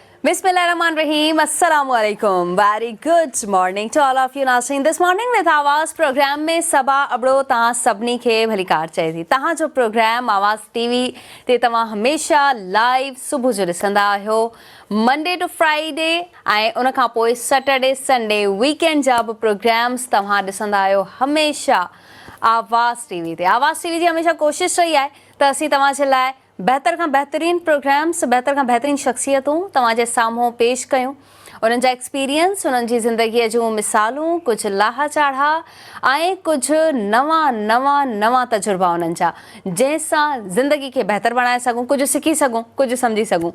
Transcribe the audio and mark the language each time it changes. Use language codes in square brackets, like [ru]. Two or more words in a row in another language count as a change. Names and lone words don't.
[ar] Bismillahirrahmanirrahim. [en] Assalamualaikum. Very good morning to all of you listening this morning with [sd] आवाज़ प्रोग्राम में सबा अबड़ो तव्हां सभिनी खे भली कार चए थी। तव्हां जो प्रोग्राम आवाज़ टीवी ते तव्हां हमेशा लाइव सुबुह जो ॾिसंदा आहियो [en] Monday to Friday [sd] ऐं उन खां पोइ [en] Saturday Sunday weekend [sd] जा बि प्रोग्राम्स तव्हां ॾिसंदा आहियो हमेशा आवाज़ टीवी ते। आवाज़ टीवी जी हमेशा कोशिशि रही आहे त असीं तव्हांजे लाइ बहितर खां बहितरीन प्रोग्राम्स बहितर खां बहितरीन शख़्सियतूं तव्हांजे साम्हूं पेश कयूं। उन्हनि जा एक्सपीरियंस, उन्हनि जी ज़िंदगीअ जूं मिसालूं, कुझु लाहा चाढ़ा ऐं कुझु नवां तजुर्बा उन्हनि जा, जंहिंसां ज़िंदगी खे बहितर बणाए सघूं, कुझु सिखी सघूं, कुझु सम्झी सघूं।